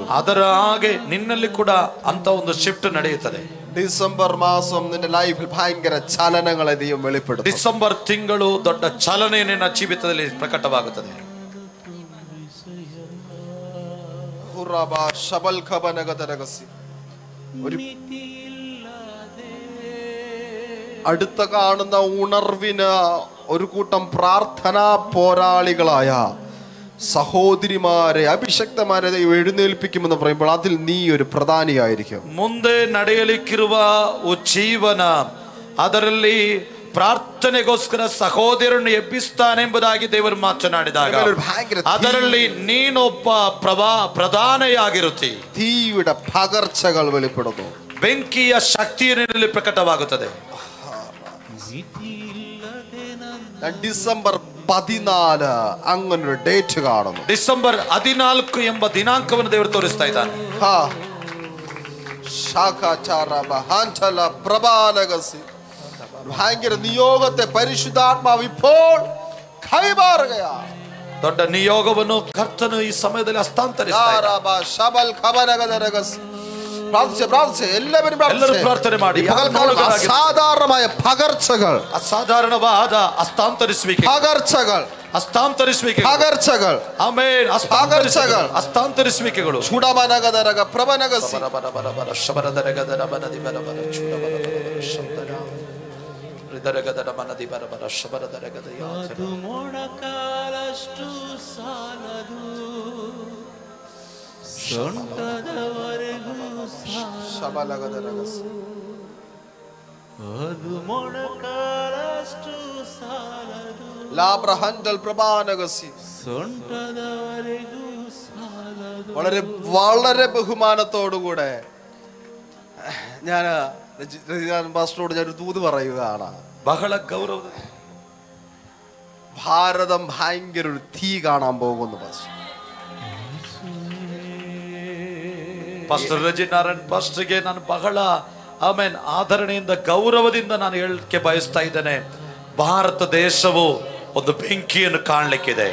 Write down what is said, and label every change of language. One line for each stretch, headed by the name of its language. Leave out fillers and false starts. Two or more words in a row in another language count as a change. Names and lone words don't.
Kannada: ಅದರ ಹಾಗೆ ನಿನ್ನಲ್ಲಿ ಕೂಡ ಅಂತ ಒಂದು ಶಿಫ್ಟ್ ನಡೆಯುತ್ತದೆ.
Malayalam: ഡിസംബർ മാസം നിന്റെ ലൈഫിൽ ഭയങ്കര ചലനങ്ങളെ ദൈവം വെളിപ്പെടുത്തും.
Kannada: ಡಿಸೆಂಬರ್ ತಿಂಗಳು ದೊಡ್ಡ ಚಲನೆ ನಿನ್ನ ಜೀವಿತದಲ್ಲಿ ಪ್ರಕಟವಾಗುತ್ತದೆ.
Malayalam: അടുത്ത കാണുന്ന ഉണർവിന് ഒരു കൂട്ടം പ്രാർത്ഥനാ പോരാളികളായ സഹോദരിമാരെ അഭിഷക്തമാരെ ദൈവം എഴുന്നേൽപ്പിക്കുമെന്ന് പറയുമ്പോൾ അതിൽ നീ ഒരു പ്രധാനിയായിരിക്കും.
Kannada: ಮುಂದೆ ನಡೆಯಲಿಕ್ಕಿರುವ ಜೀವನ ಅದರಲ್ಲಿ ಪ್ರಾರ್ಥನೆಗೋಸ್ಕರ ಸಹೋದರನ್ನು ಎಬ್ಬಿಸ್ತಾನೆ ಎಂಬುದಾಗಿ ದೇವರು ಮಾತನಾಡಿದಾಗ ಅದರಲ್ಲಿ ನೀನೊಬ್ಬ ಪ್ರಧಾನಿಯಾಗಿರುತ್ತಿ.
Malayalam: തീയുടെ പകർച്ചകൾ വെളിപ്പെടുന്നു.
Kannada: ಬೆಂಕಿಯ ಶಕ್ತಿಯು ನಿನ್ನಲ್ಲಿ ಪ್ರಕಟವಾಗುತ್ತದೆ.
Malayalam: ഡിസംബർ 14 അങ്ങനൊരു ഡേറ്റ് കാണുന്നു.
Kannada: ಡಿಸೆಂಬರ್ 14 ಎಂಬ ದಿನಾಂಕವನ್ನು ದೇವರು ತೋರಿಸ್ತಾ ಇದ್ದಾನೆ.
Malayalam: ഭയങ്കര നിയോഗത്തെ പരിശുദ്ധാത്മാവ് ഇപ്പോൾ കൈമാറുകയാണ്.
Kannada: ದೊಡ್ಡ ನಿಯೋಗವನ್ನು ಕರ್ತನು ಈ ಸಮಯದಲ್ಲಿ ಹಸ್ತಾಂತರಿಸ್ತಾ
Malayalam: എല്ലാവരും
Kannada: ಪ್ರಾರ್ಥನೆ ಮಾಡಿ.
Malayalam: അസാധാരണമായ പകർച്ചകൾ,
Kannada: ಅಸಾಧಾರಣವಾದ ಹಸ್ತಾಂತರಿಸುವಿಕೆ,
Malayalam: പകർച്ചകൾ,
Kannada: ಹಸ್ತಾಂತರಿಸುವಿಕೆ,
Malayalam: പകർച്ചകൾ,
Kannada: ಆಮೆನ್,
Malayalam: പകർച്ചകൾ,
Kannada: ಹಸ್ತಾಂತರಿಸುವಿಕೆಗಳು. ചുടമനഗദരഗ പ്രഭനഗസി ಶಬರದರಗದರ ಬನದಿ ಬರಬರ ಚುಡಬರಬರ ಶಬ್ದರ ಹೃದಯಗದರ ಮನದಿ ಬರಬರ ಶಬರದರಗದ ಅದು ಮೊಣಕಾಲಷ್ಟು ಸಾಲದು, ಸೊಂಟದವರೆಗೂ ಶಬಲಗದರಗಸಿ ಅದು ಮೊಣಕಾಲಷ್ಟು ಸಾಲದು, ലാബ്രഹൻഡൽ പ്രഭാനഗസി ಸೊಂಟದವರೆಗೂ ಸಾಲದು.
Malayalam: വളരെ വളരെ ബഹുമാനത്തോടുകൂടെ ഞാൻ പാസ്റ്ററോട് ഞാനൊരു ദൂത് പറയുകയാണ്.
Kannada: ಬಹಳ ಗೌರವ.
Malayalam: ഭാരതം ഭയങ്കര ഒരു തീ കാണാൻ പോകുന്നു.
Kannada: ಪಾಸ್ಟರ್ ರಜಿನಾರಾಯಣ್ ಪಾಸ್ಟರ್ಗೆ ನಾನು ಬಹಳ ಆಮೇನ್ ಆದರಣೆಯಿಂದ ಗೌರವದಿಂದ ನಾನು ಹೇಳಕ್ಕೆ ಬಯಸ್ತಾ ಇದ್ದೇನೆ. ಭಾರತ ದೇಶವು ಒಂದು ಬೆಂಕಿಯನ್ನು ಕಾಣಲಿಕ್ಕಿದೆ.